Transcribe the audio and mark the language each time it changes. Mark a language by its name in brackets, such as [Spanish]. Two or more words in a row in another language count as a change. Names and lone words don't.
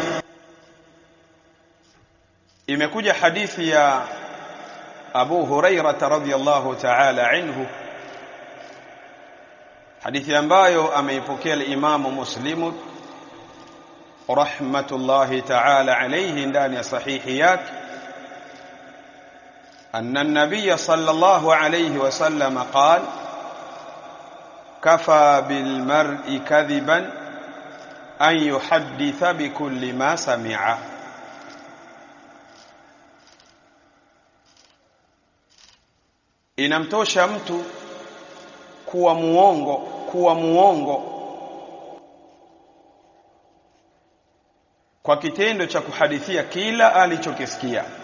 [Swahili] Imekuja hadithi ya Abu Hurairah [Arabic] رضي الله تعالى عنه, [Swahili] hadithi ambayo ameipokea al-Imam Muslim [Arabic] رحمة الله تعالى عليه [Swahili] ndani ya sahihi yake, [Arabic] أن النبي صلى الله عليه وسلم قال كفى بالمرء كذبا أن يحدث بكل ما سمع. [Swahili] Inamtosha mtu kuwa muongo kwa kitendo cha kuhadithia kila alichokisikia.